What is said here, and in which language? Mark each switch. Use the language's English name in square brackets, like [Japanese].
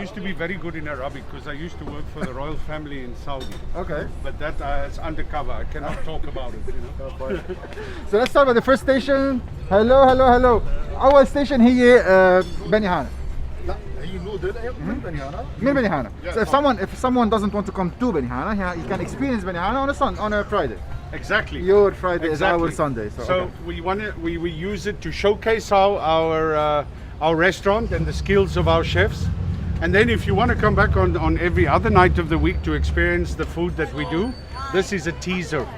[English] used to be very good in Arabic because I used to work for the royal family in Saudi. Okay. But that is undercover. I cannot talk about it. You know? So let's start with the first station. Hello. [Arabic] أول station هي بني هانا. لا هي نودل من بني هانا. من بني هانا. [English] So if someone doesn't want to come to Benihana, he can experience Benihana on a Friday. Exactly. Your Friday Exactly. is our Sunday. So So okay. we use it to showcase our restaurant and the skills of our chefs. And then if you want to come back on every other night of the week to experience the food that we do, this is a teaser.